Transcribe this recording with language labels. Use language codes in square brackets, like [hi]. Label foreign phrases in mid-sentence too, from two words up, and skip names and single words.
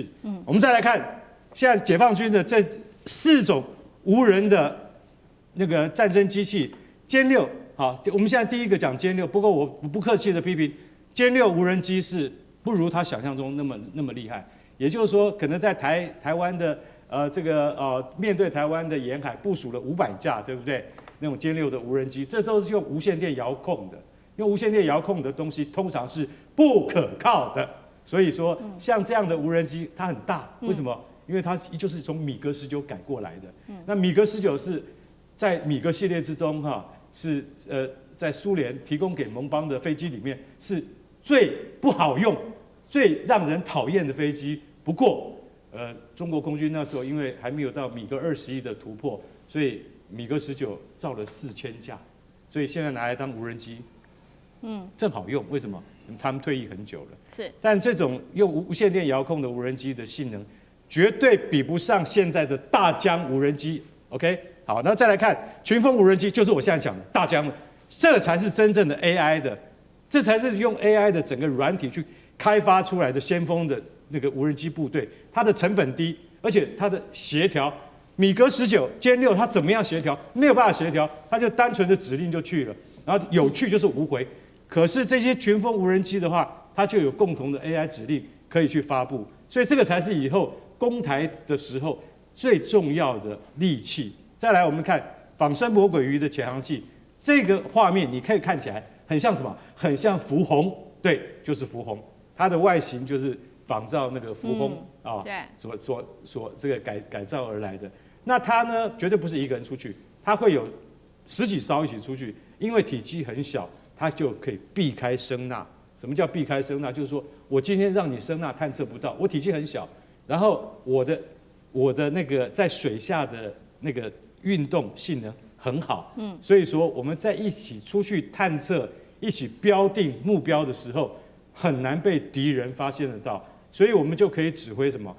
[zh] 我們再來看，現在解放軍的這4種無人的那個戰爭機器，殲6，好，我們現在第一個講殲6，不過我不客氣的批評，殲6無人機是不如他想象中那麼厲害。也就是說，可能在台灣的面對台灣的沿海部署了500架，對不對？那種殲6的無人機，這都是用無線電遙控的。用無線電遙控的東西通常是不可靠的，所以說像這樣的無人機它很大，為什麼？因為它就是從米格19改過來的。那米格19是在米格系列之中是在蘇聯提供給盟邦的飛機裡面是最不好用、最讓人討厭的飛機。不過中國空軍那時候因為還沒有到米格21的突破，所以米格19造了4000架，所以現在拿來當無人機，正好用。為什麼？他們退役很久了。是，但這種用無線電遙控的無人機的性能，絕對比不上現在的大疆無人機。OK，好，那再來看群蜂無人機，就是我現在講的大疆了，這才是真正的 AI 的，這才是用 AI 的整個軟體去開發出來的先鋒的那個無人機部隊，它的成本低，而且它的協調，米格19、殲6它怎麼樣協調？沒有辦法協調，它就單純的指令就去了，然後有去就是無回。可是這些群蜂无人機的話，它就有共同的 AI 指令可以去發布，所以這個才是以後攻台的時候最重要的利器。再來，我們看仿生魔鬼魚的潛航器，這個畫面你可以看起來很像什麼？很像福鴻，對，就是福鴻，它的外形就是仿照那個福鴻所這個改造而來的。那它呢，絕對不是一個人出去，它會有10幾艘一起出去，因為體積很小，它就可以避開聲納。什麼叫避開聲納？就是說我今天讓你聲納探測不到，我體積很小，然後我的那個在水下的那個運動性能很好，所以說我們在一起出去探測、一起標定目標的時候，很難被敵人發現得到，所以我們就可以指揮什麼？